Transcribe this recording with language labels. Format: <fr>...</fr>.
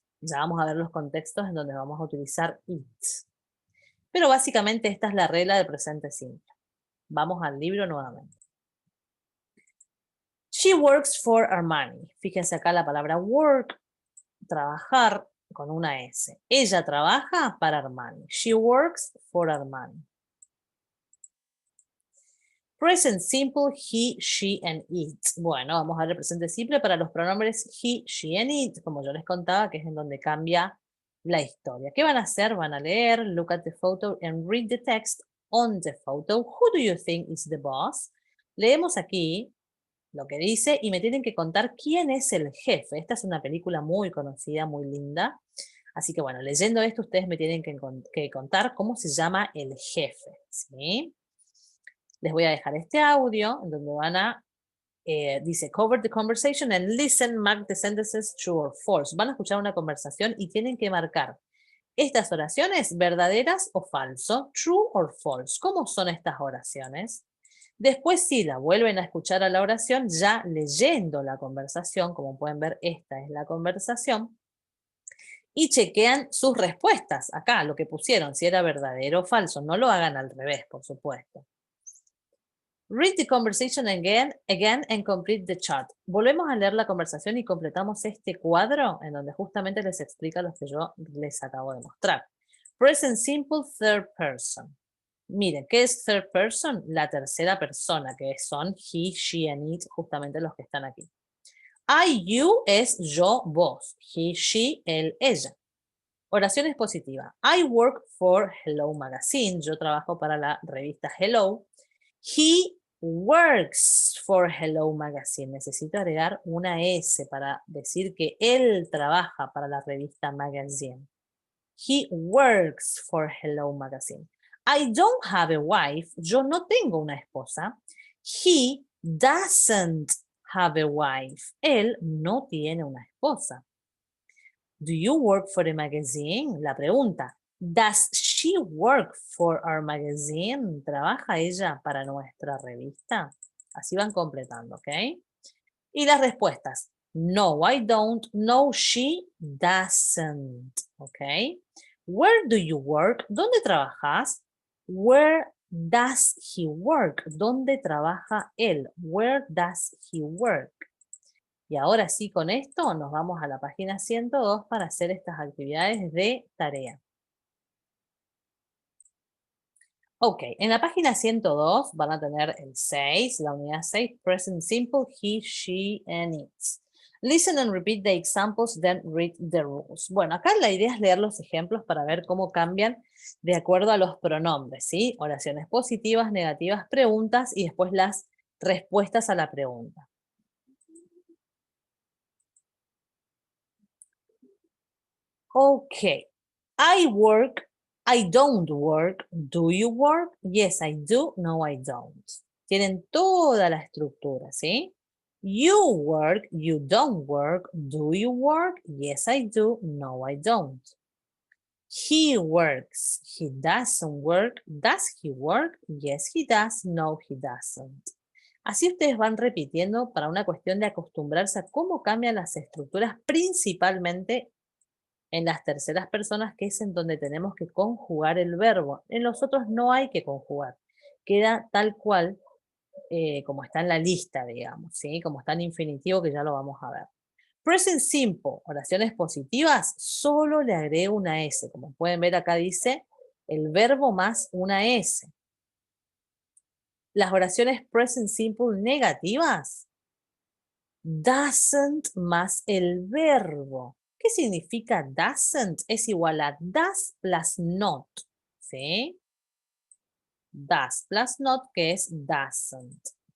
<es>Ya vamos a ver los contextos en donde vamos a utilizar it. Pero básicamente esta es la regla del presente simple. Vamos al libro nuevamente.</es> <en>She works for Armani.</en> <es>Fíjense acá la palabra work, trabajar con una S. Ella trabaja para Armani.</es> <en>She works for Armani. Present simple, he, she, and it.</en> <es>Bueno, vamos a ver el presente simple para los pronombres he, she, and it, como yo les contaba, que es en donde cambia la historia. ¿Qué van a hacer? Van a leer,</es> <en>look at the photo and read the text on the photo. Who do you think is the boss?</en> <es>Leemos aquí lo que dice y me tienen que contar quién es el jefe. Esta es una película muy conocida, muy linda. Así que bueno, leyendo esto ustedes me tienen que contar cómo se llama el jefe, ¿sí? Les voy a dejar este audio en donde van a, dice,</es> <en>cover the conversation and listen, mark the sentences true or false.</en> <es>Van a escuchar una conversación y tienen que marcar estas oraciones verdaderas o falso,</es> <en>true or false.</en> <es>¿Cómo son estas oraciones? Después sí, la vuelven a escuchar a la oración ya leyendo la conversación, como pueden ver, esta es la conversación, y chequean sus respuestas, acá, lo que pusieron, si era verdadero o falso. No lo hagan al revés, por supuesto. Read the conversation again and complete the chart. Volvemos a leer la conversación y completamos este cuadro en donde justamente les explica lo que yo les acabo de mostrar.</es> <en>Present simple third person.</en> <es>Miren, ¿qué es third person? La tercera persona, que son he, she, and it, justamente los que están aquí. I, you es yo, vos. He, she, él, ella. Oraciones positivas.</es> <en>I work for Hello Magazine.</en> <es>Yo trabajo para la revista Hello.</es> <en>He works for Hello Magazine.</en> <es>Necesito agregar una S para decir que él trabaja para la revista Magazine.</es> <en>He works for Hello Magazine. I don't have a wife.</en> <es>Yo no tengo una esposa.</es> <en>He doesn't have a wife.</en> <es>Él no tiene una esposa.</es> <en>Do you work for a magazine?</en> <es>La pregunta.</es> <en>Does she work for our magazine?</en> <es>¿Trabaja ella para nuestra revista? Así van completando, ¿ok? Y las respuestas.</es> <en>No, I don't. No, she doesn't. ¿Ok? Where do you work?</en> <es>¿Dónde trabajas?</es> <en>Where does he work?</en> <es>¿Dónde trabaja él?</es> <en>Where does he work?</en> <es>Y ahora sí, con esto nos vamos a la página 102 para hacer estas actividades de tarea. Ok, en la página 102 van a tener el 6, la unidad 6,</es> <en>present simple, he, she, and it. Listen and repeat the examples, then read the rules.</en> <es>Bueno, acá la idea es leer los ejemplos para ver cómo cambian de acuerdo a los pronombres, ¿sí? Oraciones positivas, negativas, preguntas y después las respuestas a la pregunta.</es> <en>Ok, I work, I don't work, do you work? Yes, I do, no, I don't.</en> <es>Tienen toda la estructura, ¿sí?</es> <en>You work, you don't work, do you work? Yes, I do, no, I don't. He works, he doesn't work, does he work? Yes, he does, no, he doesn't.</en> <es>Así ustedes van repitiendo para una cuestión de acostumbrarse a cómo cambian las estructuras, principalmente en las terceras personas, que es en donde tenemos que conjugar el verbo. En los otros no hay que conjugar. Queda tal cual como está en la lista, digamos, ¿sí? Como está en infinitivo, que ya lo vamos a ver. Present simple, oraciones positivas, solo le agrego una S. Como pueden ver acá dice el verbo más una S. Las oraciones present simple negativas, doesn't más el verbo. ¿Qué significa doesn't? Es igual a</es> <en>does plus not,</en> <es>¿sí?</es> <en>Does plus not,</en> <es>que es doesn't.</es>